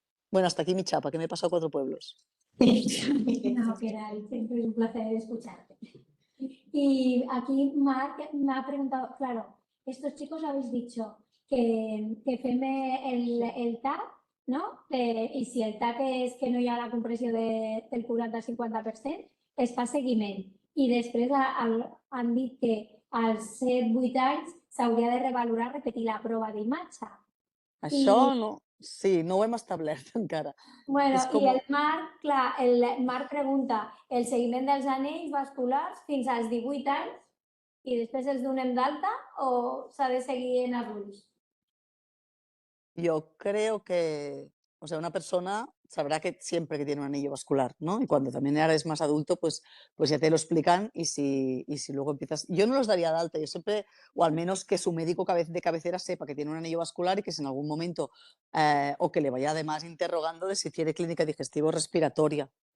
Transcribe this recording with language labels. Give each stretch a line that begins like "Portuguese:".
Spanish: Bueno, hasta aquí mi chapa, que me he pasado 4 pueblos. No, Queralt, siempre es un placer escucharte. Y aquí Marc me ha preguntado, claro, estos chicos habéis dicho que
Catalan: fem el TAC, no? I si el TAC és que no hi ha la compressió del 40-50%, es fa seguiment. I després han dit que als 7-8 anys s'hauria de revalorar, repetir la prova d'imatge. Això no, sí, no ho hem establert encara. Bueno, És com... i el Marc, clar, el Marc pregunta el seguiment dels anells vasculars fins als 18 anys i després els donem d'alta o s'ha de seguir en adults?
Spanish: Yo creo que, o sea, una persona sabrá que siempre que tiene un anillo vascular, ¿no? Y cuando también eres más adulto, pues ya te lo explican, y si luego empiezas... Yo no los daría de alta, yo siempre, o al menos que su médico de cabecera sepa que tiene un anillo vascular y que si en algún momento, o que le vaya además interrogando de si tiene clínica digestivo-respiratoria.